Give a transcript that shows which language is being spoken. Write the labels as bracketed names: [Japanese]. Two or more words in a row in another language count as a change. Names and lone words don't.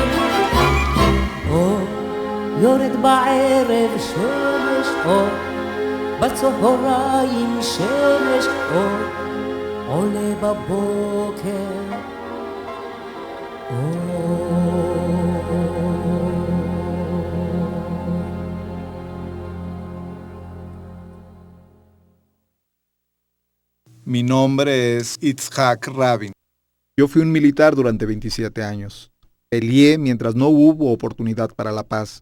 [Hebrew] אור יורד בערב שמש אור, בצהריים שמש אור, עולה בבוקר אור. [Spanish] Mi nombre es Itzhak Rabin. Yo fui un militar durante 27 años. Peleé mientras no hubo oportunidad para la paz.